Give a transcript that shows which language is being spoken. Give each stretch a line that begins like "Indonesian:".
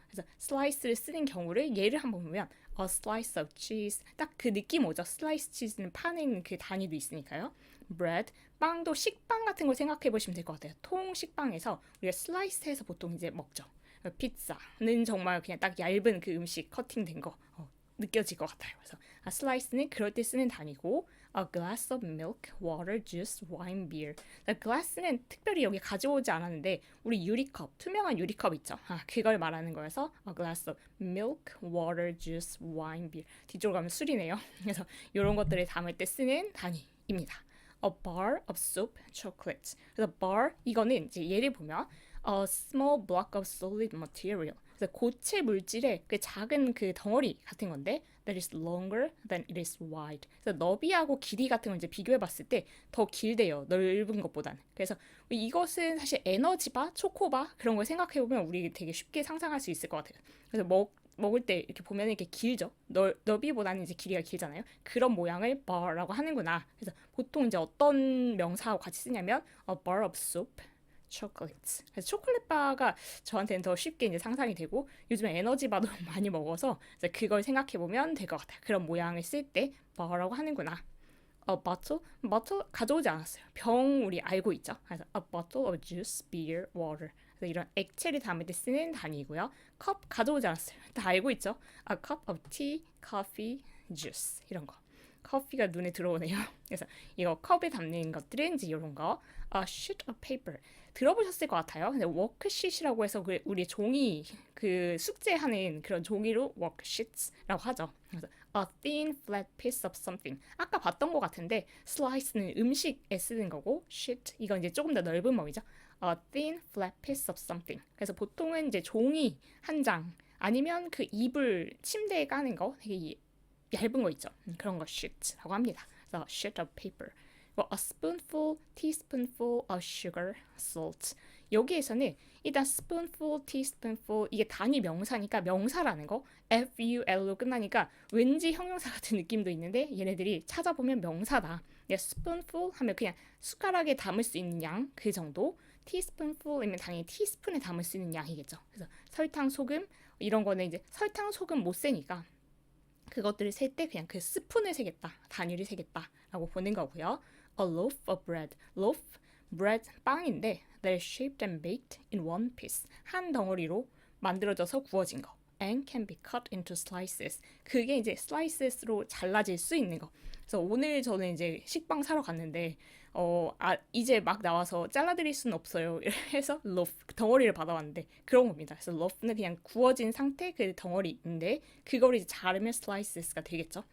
Korean: 그래서 슬라이스를 쓰는 경우를 예를 한번 보면
English: a slice of cheese
Korean: 딱 그 느낌 오죠. 슬라이스 치즈는 파는 그 단위도 있으니까요. bread 빵도 식빵 같은 걸 생각해 보시면 될 것 같아요. 통 식빵에서 우리가 슬라이스해서 보통 이제 먹죠. 피자는 정말 그냥 딱 얇은 그 음식 커팅된 거 느껴질 것 같아요. 그래서 슬라이스는 그럴 때 쓰는 단위고
English: a glass of milk, water, juice, wine, beer.
Korean: glass는 특별히 여기 가져오지 않았는데 우리 유리컵, 투명한 유리컵 있죠. 그걸 말하는 거여서
English: a glass of milk, water, juice, wine, beer.
Korean: 뒤쪽으로 가면 술이네요. 그래서 이런 것들을 담을 때 쓰는 단위입니다.
English: a bar of soup, chocolate.
Korean: 그래서 bar 이거는 이제 예를 보면
English: a small block of solid material.
Korean: 그래서 고체 물질의 그 작은 그 덩어리 같은 건데
English: that is longer than it is wide.
Korean: 그래서 너비하고 길이 같은 걸 이제 비교해 봤을 때 더 길대요. 넓은 것보다는. 그래서 이것은 사실 에너지바, 초코바 그런 걸 생각해 보면 우리 되게 쉽게 상상할 수 있을 것 같아요. 그래서 먹을 때 이렇게 보면 이렇게 길죠. 너비보다는 이제 길이가 길잖아요. 그런 모양을 bar라고 하는구나. 그래서 보통 이제 어떤 명사하고 같이 쓰냐면
English: a bar of soup, chocolate.
Korean: 그래서 초콜릿 바가 저한테는 더 쉽게 이제 상상이 되고 요즘에 에너지 바도 많이 먹어서 그걸 생각해 보면 될 것 같아요. 그런 모양을 쓸 때 bar라고 하는구나.
English: a bottle
Korean: 가져오지 않았어요. 병 우리 알고 있죠. 그래서
English: a bottle of juice, beer, water.
Korean: 그래서 이런 액체를 담을 때 쓰는 단위고요. 컵 가져오지 않았어요. 다 알고 있죠.
English: a cup of tea, coffee, juice
Korean: 이런 거. 커피가 눈에 들어오네요. 그래서 이거 컵에 담는 것들은 이제 이런 거.
English: a sheet of paper
Korean: 들어보셨을 것 같아요. 근데 워크시트라고 해서 우리 종이 그 숙제하는 그런 종이로 worksheets라고 하죠. 그래서
English: a thin flat piece of something
Korean: 아까 봤던 것 같은데 slice는 음식에 쓰는 거고 sheet 이건 이제 조금 더 넓은 범위죠.
English: a thin flat piece of something
Korean: 그래서 보통은 이제 종이 한 장 아니면 그 이불 침대에 까는 거 되게 얇은 거 있죠. 그런 거 sheet라고 합니다. 그래서
English: sheet of paper. a spoonful, teaspoonful of sugar, salt.
Korean: 여기에서는 일단 spoonful, teaspoonful 이게 단위 명사니까 명사라는 거 ful로 끝나니까 왠지 형용사 같은 느낌도 있는데 얘네들이 찾아보면 명사다. spoonful 하면 그냥 숟가락에 담을 수 있는 양 그 정도. teaspoonful이면 당연히 티스푼에 담을 수 있는 양이겠죠. 그래서 설탕, 소금 이런 거는 이제 설탕, 소금 못 세니까 그것들을 셀 때 그냥 그 스푼을 세겠다, 단위를 세겠다라고 보는 거고요.
English: A loaf of bread, loaf, bread,
Korean: 빵인데
English: that is shaped and baked in one piece,
Korean: 한 덩어리로 만들어져서 구워진 거.
English: And can be cut into slices.
Korean: 그게 이제 slices로 잘라질 수 있는 거. 그래서 오늘 저는 이제 식빵 사러 갔는데 이제 막 나와서 잘라드릴 수는 없어요. 해서 loaf 덩어리를 받아왔는데 그런 겁니다. 그래서 loaf는 그냥 구워진 상태 그 덩어리인데 그거를 이제 자르면 slices가 되겠죠.